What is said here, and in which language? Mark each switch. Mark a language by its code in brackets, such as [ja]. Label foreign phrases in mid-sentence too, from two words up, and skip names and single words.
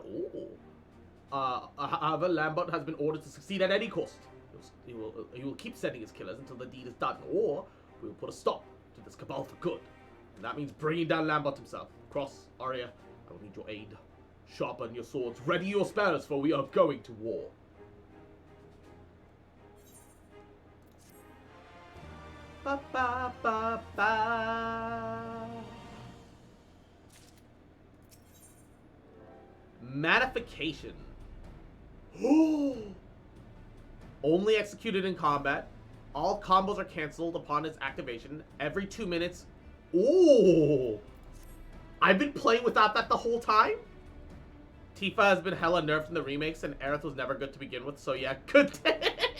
[en] However, Lambert has been ordered to succeed at any cost. He will keep sending his killers until the deed is done, or we will put a stop to this Cabal for good. And that means bringing down Lambert himself. Cross, Arya, I will need your aid. Sharpen your swords, ready your spells, for we are going to war. Ba ba ba ba. Manification. Only executed in combat. All combos are cancelled upon its activation every 2 minutes. Ooh! I've been playing without that the whole time? Tifa has been hella nerfed in the remakes, and Aerith was never good to begin with, so yeah, good day.